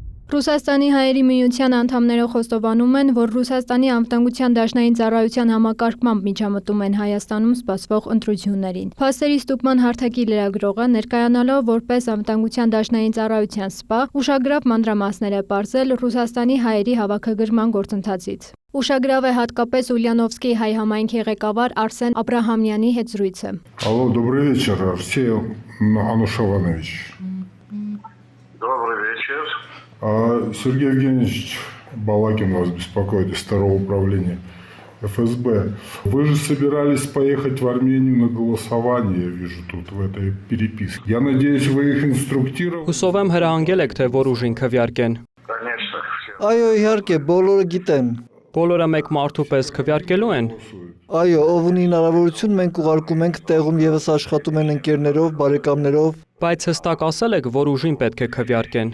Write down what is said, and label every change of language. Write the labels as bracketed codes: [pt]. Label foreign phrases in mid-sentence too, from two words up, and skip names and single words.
[hy] Ռուսաստանի հայերի միության անդամները խոստովանում են, որ Ռուսաստանի անվտանգության դաշնային ծառայության համակարգմամբ միջամտում են Հայաստանում սպասվող ընտրություններին։ Փաստերի ստուգման հարթակի լրագրողը ներկայանալով որպես անվտանգության դաշնային ծառայության սպա, ուշագրավ մանրամասներ է պարզել Ռուսաստանի հայերի հավաքագրման գործընթացից։ Ուշագրավ է հատկապես Ուլյանովսկի հայ համայնքի ղեկավար Արսեն Աբրահամյանի հետ զրույցը։ [ru] Алло, добрый вечер, Арсений Анушаванович. Добрый вечер. Сергей Евгеньевич Балакин вас беспокоит из второго управления ФСБ. Вы же собирались поехать в Армению на голосование, я вижу тут в этой переписке. Я надеюсь, вы их инструктировали. [hy] Հուսով եմ հրահանգել եք, թե որ ուժին քվեարկեն։ [ru] Конечно. [hy] Այո, իհարկե, բոլորը գիտեն։ Բոլորը մեկ մարդու պես քվեարկելու են։ Այո, ով ունի հնարավորություն, մենք ուղարկում ենք տեղում եւս աշխատում են ընկերներով, բարեկամներով։ Բայց հստակ ասել եք, որ ուժին պետք է քվեարկեն։